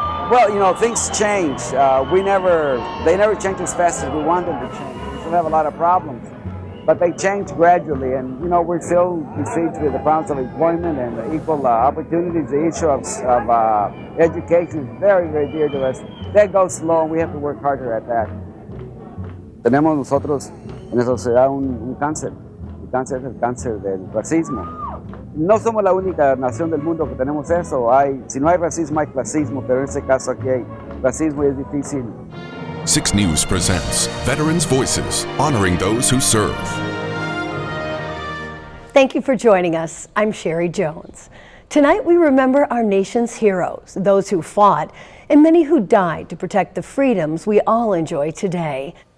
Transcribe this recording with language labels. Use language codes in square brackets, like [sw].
[en] Well, you know, things change. They never change as fast as we want them to change. We still have a lot of problems. But they change gradually, and you know, we're still besieged with the problems of employment and equal opportunities. The issue of education is very, very dear to us. That goes slow, and we have to work harder at that. [es] Tenemos nosotros en esa sociedad un cáncer. El cáncer es el cáncer del racismo. No somos la única nación del mundo que tenemos eso. Si no hay racismo, hay clasismo, pero en este caso aquí hay racismo y es difícil. [en] 6 News presents Veterans Voices, honoring those who serve. Thank you for joining us. I'm Sherry Jones. Tonight we remember our nation's heroes, those who fought, and many who died to protect the freedoms we all enjoy today.